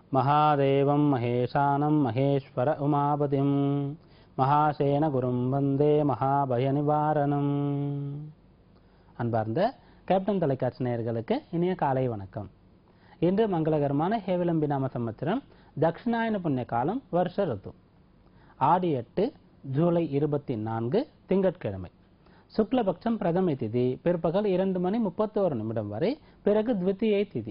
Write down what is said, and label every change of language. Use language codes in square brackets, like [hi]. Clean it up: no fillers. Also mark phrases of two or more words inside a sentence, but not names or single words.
[sa] महादेवं महेशानं महेश्वर उमापतिं महासेन गुरुं वन्दे महाभयनिवारणम्. [ta] அன்பார்ந்த கேப்டன் தொலைக்காட்சி நேயர்களுக்கு இனிய காலை வணக்கம். இன்று மங்களகரமான ஹேவிளம்பி நாம சம்பத்சரம் தட்சிணாயன புண்ணிய காலம் வருஷ ருத்து ஆடி 8 ஜூலை 24 திங்கட்கிழமை. சுக்லபக்ஷம் பிரதமை திதி பிற்பகல் 2:31 வரை, பிறகு த்விதியை திதி.